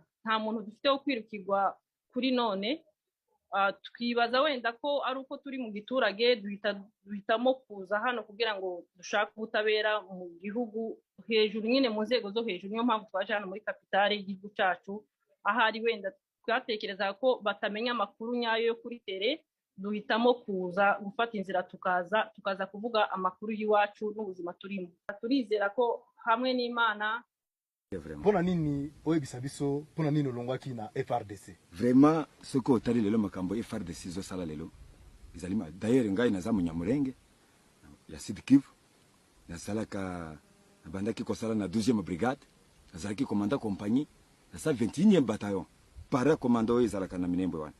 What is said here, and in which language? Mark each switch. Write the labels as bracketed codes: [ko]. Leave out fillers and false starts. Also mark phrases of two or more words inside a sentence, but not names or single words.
[rw] Nta muntu dufite wo kwirukirwa kuri none. Twibaza wenda ko ari uko turi mu giturage duhitamo kuza hano kugira ngo dushake ubutabera mu gihugu hejuru, nyine mu nzego zo hejuru. Niyo mpamvu twaje hano muri kapitale y'igihugu cyacu, ahari wenda twatekereza ko batamenya amakuru nyayo yo kuri tere. Duhitamo kuza gufata inzira tukaza kuvuga amakuru y'iwacu n'ubuzima turimo. Turizera ko hamwe n'Imana. [ln] Pona nini oyebisa biso, pona nini olongwaki na FRDC? [fr] Vraiment ce que [ln] otali lelo makambo FRDC zo sala lelo izalima. D'ailleurs ngai naza munyamurenge ya Sud Kivu, nasalaka nabandaki kosala na 12e brigade, nazalaki [fr] commandant compagnie [ln] na [fr] 21e bataillon para commando [ln] ezalaka na Minembwe wana.